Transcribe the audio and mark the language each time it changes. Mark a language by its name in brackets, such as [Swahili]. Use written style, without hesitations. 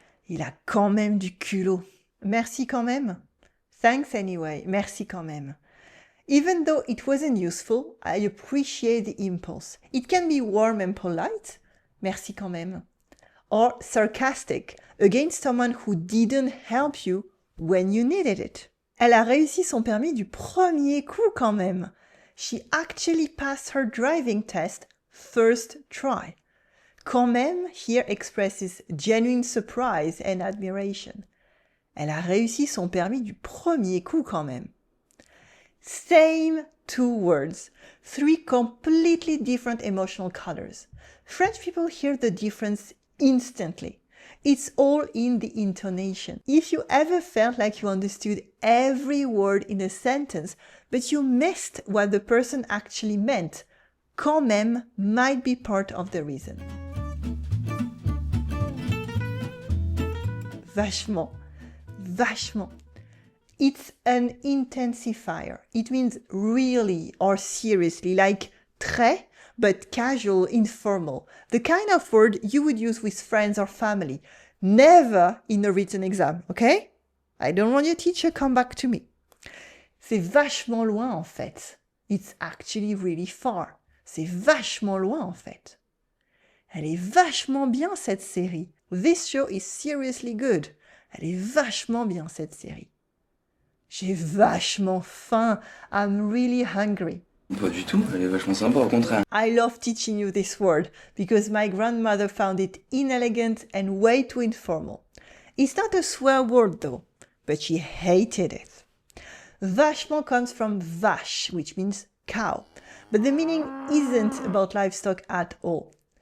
[French] Il a quand même du culot. Merci quand même. [English] Thanks anyway. [French] Merci quand même. [English] Even though it wasn't useful, I appreciate the impulse. It can be warm and polite. [French] Merci quand même. [English] Or sarcastic against someone who didn't help you when you needed it. [French] Elle a réussi son permis du premier coup quand même. [English] She actually passed her driving test first try. Quand même here expresses genuine surprise and admiration. [French] Elle a réussi son permis du premier coup quand même. [English] Same two words, three completely different emotional colors. French people hear the difference instantly. It's all in the intonation. If you ever felt like you understood every word in a sentence, but you missed what the person actually meant, quand même might be part of the reason. Vachement. Vachement. It's an intensifier. It means really or seriously, like très, but casual, informal. The kind of word you would use with friends or family. Never in a written exam, okay? I don't want your teacher come back to me. [French] C'est vachement loin en fait. [English] It's actually really far. [French] C'est vachement loin en fait. Elle est vachement bien cette série. [English] This show is seriously good. [French] Elle est vachement bien cette série. J'ai vachement faim. [English] I'm really hungry. [French] Pas du tout, elle est vachement sympa, au contraire. [English] I love teaching you this word because my grandmother found it inelegant and way too informal. It's not a swear word though, but she hated it. Vachement comes from vache, which means cow, but the meaning isn't about livestock at all.